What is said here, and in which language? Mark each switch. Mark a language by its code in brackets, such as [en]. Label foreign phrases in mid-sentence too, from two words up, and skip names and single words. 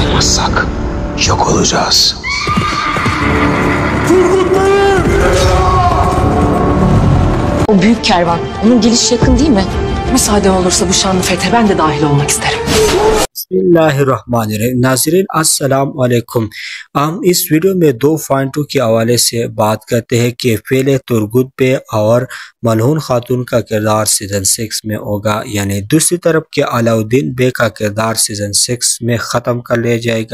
[tr] yapmazsak yok olacağız. O büyük kervan, onun gelişi yakın değil mi? Müsaade olursa bu şanlı fethe ben de dahil olmak isterim. [ar] بسم الله الرحمن الرحيم۔ ناظرین السلام عليكم. [ur] ہم اس ویڈیو میں 2.2 کے حوالے سے بات کرتے ہیں کہ فیلے ترگت پے اور ملہون خاتون کا کردار سیزن 6 میں ہوگا، یعنی دوسری طرف کے علاؤالدین بے کا کردار سیزن 6 میں ختم کر لیا جائے گا.